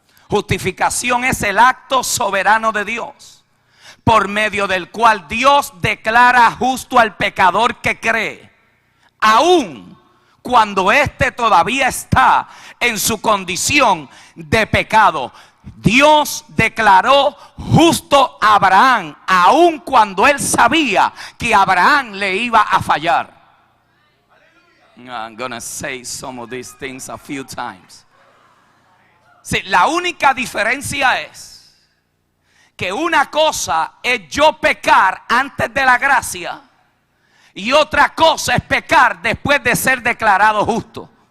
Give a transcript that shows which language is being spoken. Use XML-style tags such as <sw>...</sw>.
<es>Justificación es el acto soberano de Dios, por medio del cual Dios declara justo al pecador que cree, aun cuando éste todavía está en su condición de pecado. Dios declaró justo a Abraham, aun cuando él sabía que Abraham le iba a fallar.</es> <en>I'm gonna say some of these things a few times.</en> <es>Sí, la única diferencia es que una cosa es yo pecar antes de la gracia y otra cosa es pecar después de ser declarado justo.</es>